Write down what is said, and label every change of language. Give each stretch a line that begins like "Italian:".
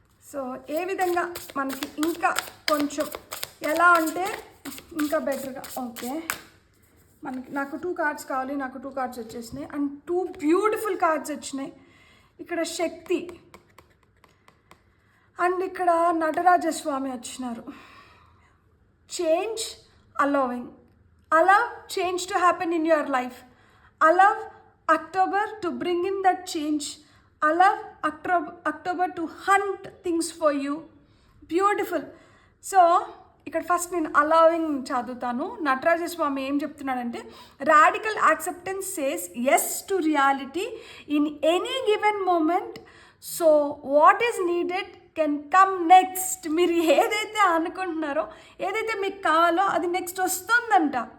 Telugu: So ఏ విధంగా మనకి ఇంకా కొంచెం ఎలా అంటే ఇంకా బెటర్గా, ఓకే నాకు 2 కార్డ్స్ కావాలి, నాకు 2 కార్డ్స్ వచ్చేసినాయి అండ్ 2 బ్యూటిఫుల్ కార్డ్స్ వచ్చినాయి. ఇక్కడ శక్తి అండ్ ఇక్కడ నటరాజస్వామి వచ్చినారు.
English: Change, allowing, allow change to happen in your life, allow October to bring in that change, allow October to hunt things for you.
Telugu: Beautiful. So ఇక్కడ first నేను allowing చదువుతాను.
English: Natarajaswami
Telugu: ఏం చెప్తున్నాడంటే,
English: Radical acceptance says yes to reality in any given moment. So what is needed can come next.
Telugu: మీరు ఏదైతే అనుకుంటున్నారో, ఏదైతే మీకు కావాలో అది నెక్స్ట్ వస్తుందంట.